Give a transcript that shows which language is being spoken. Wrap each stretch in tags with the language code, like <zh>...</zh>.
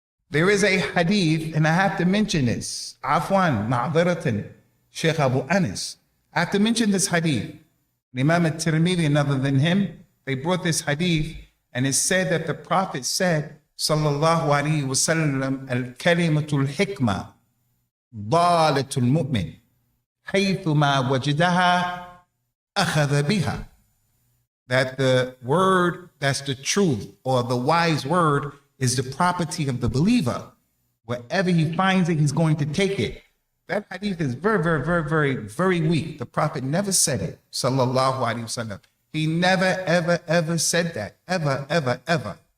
<en>There is a hadith, and I have to mention this. Afwan, ma'adharatan, Sheikh Abu Anas. I have to mention this hadith. Imam al-Tirmidhi and other than him, they brought this hadith, and it said that the Prophet said, sallallahu alaihi wasallam, al-kalimatul hikmah,</en> <ar>ضالة المؤمن حيثما وجدها أخذ بها.</ar> <en>That the word that's the truth or the wise word is the property of the believer. Wherever he finds it, he's going to take it. That hadith is very, very, very, very, very weak. The Prophet never said it, sallallahu alaihi wasallam. He never, ever, ever said that, ever, ever, ever.</en>